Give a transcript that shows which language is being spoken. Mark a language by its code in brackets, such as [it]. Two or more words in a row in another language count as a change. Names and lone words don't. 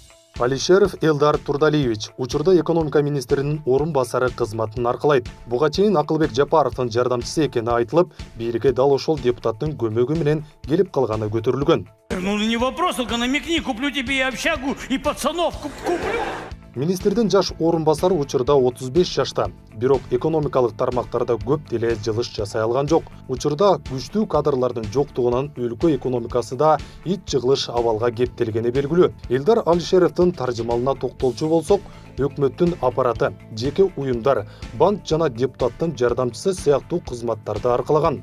[ky] Алишеров Элдар Турдалиевич учурда экономика министринин орун басары кызматын аркалайт. Буга чейин Акылбек Жапаровдун жардамчысы экени айтылып, бийликке дал ошол депутаттын көмөгү менен келип калганы көтөрүлгөн. [ru] Ну не вопрос, только намекни, куплю тебе и общагу, и пацанов куплю. [ky] Министрдин жаш орун басары учурда 35 жашта. Бирок экономикалык тармактарда көп деле жылыш жасай алган жок. Учурда күчтүү кадрлардын жоктугунан өлкө экономикасы да ич жыгылыш абалга кептелгени белгилүү. Элдар Алишеровдун таржымалына токтолчу болсок, өкмөттүн аппараты, жеке уюмдар, банк жана депутаттын жардамчысы сыяктуу кызматтарды аркалаган.